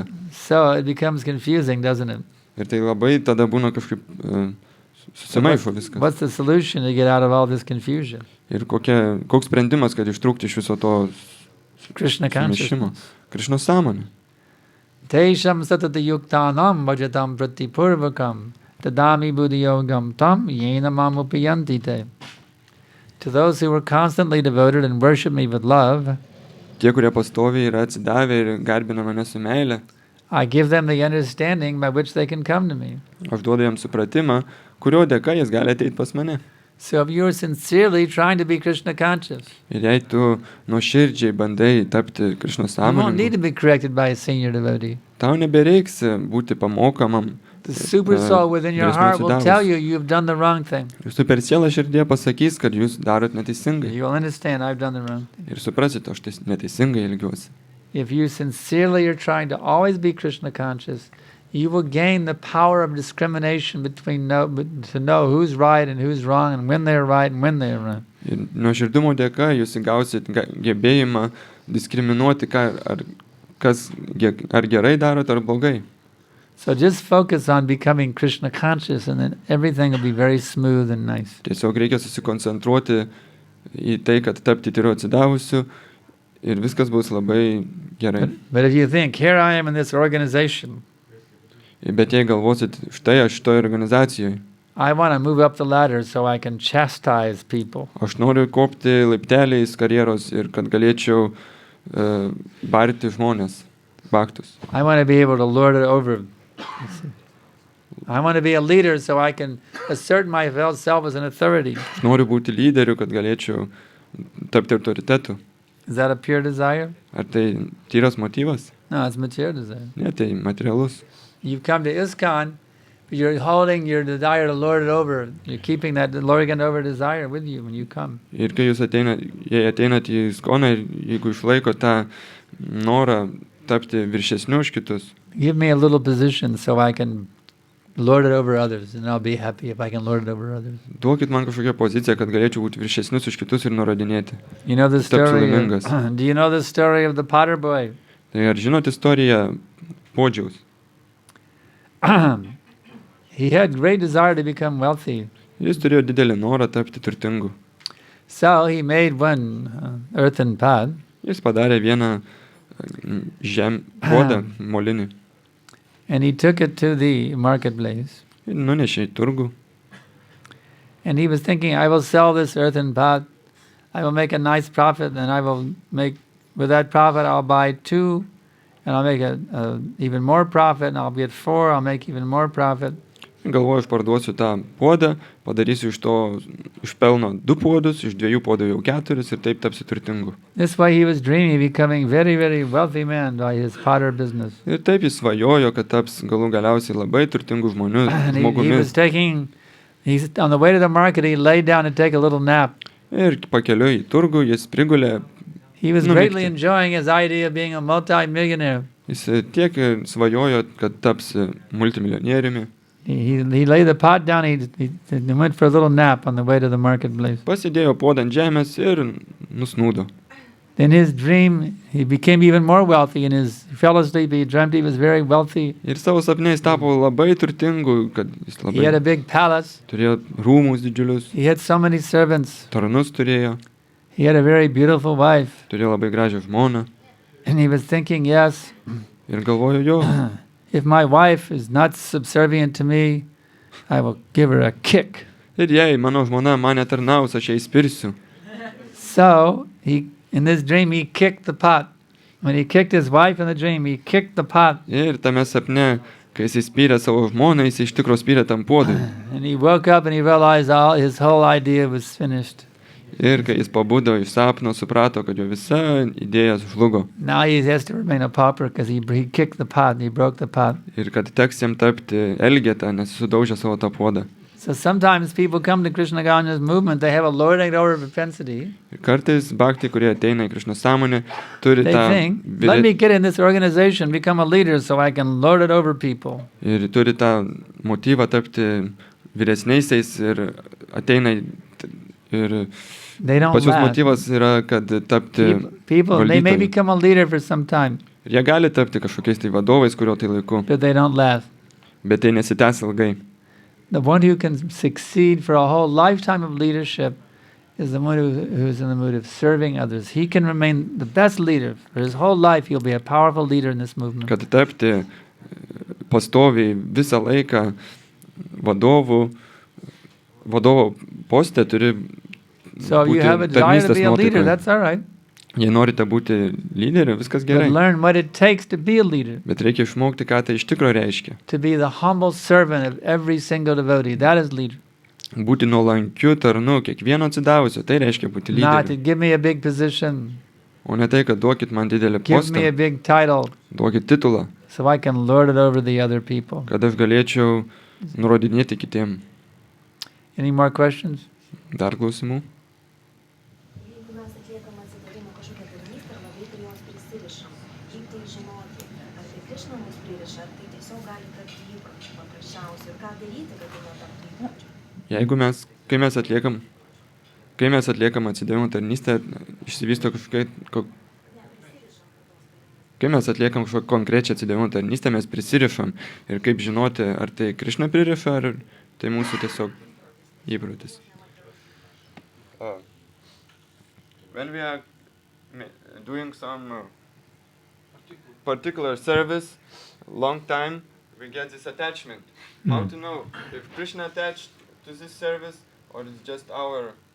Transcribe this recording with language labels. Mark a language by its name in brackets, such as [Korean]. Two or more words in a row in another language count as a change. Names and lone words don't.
[English] So it becomes confusing, doesn't it? [Lithuanian] Ir tai labai tada būna kažkaip susimaišo viskas. [English] What's the solution to get out of all this confusion? [Lithuanian] Ir koks sprendimas, kad ištrūkti iš viso to Krishna sumišimo? [English] consciousness. [Lithuanian] Krishnos sąmonė. [Sanskrit] तेषां सतत युक्तानां भजतां प्रीतिपूर्वकम् ददामि बुद्धियोगं तं येन माम् उपयान्ति ते. [English] To those who were constantly devoted and worship me with love, [Lithuanian] Tie, kurie pastoviai yra atsidavę ir garbina mane su meile, [English] I give them the understanding by which they can come to me. [Lithuanian] aš duodu jam supratimą, kurio dėka jis gali ateiti pas mane. [English] So if you're sincerely trying to be Krishna conscious, [Lithuanian] Ir jei tu nuoširdžiai bandai tapti Krišnos [English] you won't need to [Lithuanian] sąmoningu, [English] be corrected by a senior devotee. [Lithuanian] tau nebereiks būti pamokamam. [English] The super soul within your heart will tell you you've done the wrong thing. [Lithuanian] Jūsų per sielą širdie pasakys, kad jūs darot neteisingai. [English] You will understand I've done the wrong thing. [Lithuanian] Ir suprasite, aš neteisingai elgiuosi. [English] If you sincerely are trying to always be Krishna conscious, you will gain the power of discrimination to know who's right and who's wrong and when they're right and when they're wrong. [Lithuanian] Ir nuoširdumo dėka jūs įgausit gebėjimą diskriminuoti, ar gerai darot, ar blogai. [English] So just focus on becoming Krishna conscious and then everything will be very smooth and nice. [Lithuanian] Tiesiog reikia susikoncentruoti į tai, kad tapti tyru atsidavusiu ir viskas bus labai gerai. [English] But if you think, here I am in this organization, [Lithuanian] Bet jei galvosit, štai aš šitoje organizacijoje, [English] I want to move up the ladder so I can chastise people. [Lithuanian] aš noriu kopti laipteliais karjeros ir kad galėčiau barti žmonės, baktus. [English] I want to be able to lord it over. I want to be a leader so I can assert myself as an authority. [Lithuanian] Aš noriu būti lyderiu, kad galėčiau tapti autoritetu. [English] Is that a pure desire? [Lithuanian] Ar tai tyras motyvas? [English] No, it's material desire. [Lithuanian] Ne, tai materialus. [English] You've come to ISKCON, but you're holding your desire to lord it over. You're keeping that lording it over desire with you when you come. [Lithuanian] Ir kai jūs jei ateinat į ISKCON ir jeigu išlaiko tą norą tapti viršesniu už kitus, [English] Give me a little position so I can lord it over others, and I'll be happy if I can lord it over others. [Lithuanian] duokit man kažkokią poziciją, kad galėčiau būti viršesnius už kitus ir nurodinėti. [English] You know the [Lithuanian] Tapsiu [English] story. [Lithuanian] laimingas. [English] Do you know the story of the potter boy? [Lithuanian] Tai ar žinot istoriją Podžiaus? [English] He had great desire to become wealthy, [Lithuanian] Jis turėjo didelį norą tapti turtingu. [English] so he made one earthen pot, [Lithuanian] Jis padarė vieną puodą molinį [English] and he took it to the marketplace. [Lithuanian] ir nunešė į turgų. [English] And he was thinking, I will sell this earthen pot, I will make a nice profit, and I will make, with that profit I'll buy 2, and I'll make a even more profit, and I'll get 4, I'll make even more profit. [Lithuanian] Galvoju, aš parduosiu tą puodą, padarysiu iš pelno 2 puodus, iš 2 puodų jau 4 ir taip tapsiu turtingu. [English] This way he was dreaming of becoming very, very wealthy man by his potter business. [Lithuanian] Ir taip jis svajojo, kad taps galų galiausiai labai turtingų žmonių, [English] And he was [Lithuanian] žmogumi. [English] he's on the way to the market, he laid down to take a little nap. [Lithuanian] Ir pakeliui į turgų jis prigulė. [English] He was [Lithuanian] Numikti. [English] greatly enjoying his idea of being a multi-millionaire. [Lithuanian] Jis tiek svajojo, kad taps multimilijonieriumi. [English] He laid the pot down, he went for a little nap on the way to the marketplace. [Lithuanian] Pasidėjo puodą ant žemės ir nusnūdo. [English] In his dream, he became even more wealthy. He fell asleep, he dreamt he was very wealthy. [Lithuanian] Ir savo sapnais tapo labai turtingu, kad jis [English] He had a [Lithuanian] labai [English] big palace. [Lithuanian] turėjo rūmus didžiulius, [English] He had so many servants. [Lithuanian] tarnus turėjo, [English] He had a very beautiful wife. [Lithuanian] turėjo labai gražią žmoną. [English] And he was thinking, yes, [Lithuanian] Ir galvojo, jo, [English] if my wife is not subservient to me, I will give her a kick. [Lithuanian] ir jei mano žmona mane tarnaus, aš ją įspirsiu. [English] So, in this dream, he kicked the pot. When he kicked his wife in the dream, he kicked the pot. [Lithuanian] Ir tame sapne, kai jis spyrė savo žmoną, jis iš tikro spyrė tam puodui. [English] And he woke up and he realized his whole idea was finished. [Lithuanian] Ir kai jis pabudo iš sapno, suprato, kad jo visa idėja žlugo. [English] Now he has to remain a pauper because he kicked the pot, he broke the pot. [Lithuanian] Ir kad teks jam tapti elgeta, nes sudaužė savo tą puodą. [English] So sometimes people come to Krishna consciousness movement, they have a lording over propensity. [Lithuanian] Ir kartais bhakti, kurie ateina į Krišnos sąmonę, turi [English] They [Lithuanian] tą [English] think, let me get in this organization, become a leader so I can lord it over people. [Lithuanian] ir turi tą motyvą tapti vyresniaisiais ir ateina ir [English] They don't [Lithuanian] pas juos [English] last. [Lithuanian] motyvas yra, kad tapti [English] People, they may [Lithuanian] valdytoju. [English] become a leader for some time, [Lithuanian] Ir jie gali tapti kažkokiais tai vadovais, kurio tai laiku, [English] but they don't last. [Lithuanian] bet tai nesitęs ilgai. [English] The one who can succeed for a whole lifetime of leadership is the one who's in the mood of serving others. He can remain the best leader. For his whole life, he'll be a powerful leader in this movement. [Lithuanian] Kad tapti pastoviai visą laiką vadovo poste turi [English] So if you [Lithuanian] būti [English] have a desire to [Lithuanian] tarnystės [English] be a leader, [Lithuanian] nuotaikoje. [English] that's all right. [Lithuanian] Jei norite būti lyderiu, viskas [English] But [Lithuanian] gerai. [English] learn what it takes to be a leader. [Lithuanian] Bet reikia išmokti, ką tai iš tikro reiškia. [English] To be the humble servant of every single devotee. That is leader. [Lithuanian] būti nuolankiu tarnu, kiekvieno atsidavusio, tai reiškia būti [English] Not to [Lithuanian] lyderiu. [English] give me a big position, [Lithuanian] O ne tai, kad duokit man didelį [English] give [Lithuanian] postą, [English] me a big title, [Lithuanian] duokit titulą, [English] so I can lord it over the other people. [Lithuanian] kad aš galėčiau nurodinėti kitiem. [English] Any more questions? [Lithuanian] Dar klausimų? Jeigu mes atliekam atsidavimo kažkokią tarnystę ir labai prie jos prisirišam, kaip tai žinoti, ar tai Krišna mus pririša, ar tai tiesiog gali tapti įpročiu paprasčiausiu ir ką daryti, kad tai netaptų įpročiu. Jeigu kai mes atliekam atsidavimo tarnystę, išsivysto kai mes atliekam kažkokią konkrečią atsidavimo tarnystę, mes prisirišam. Ir kaip žinoti, ar tai Krišna pririša, ar tai mūsų tiesiog įprotis. [English] When we are doing some particular service, long time, we get this attachment. How to know if Krishna attached to this service or it's just our.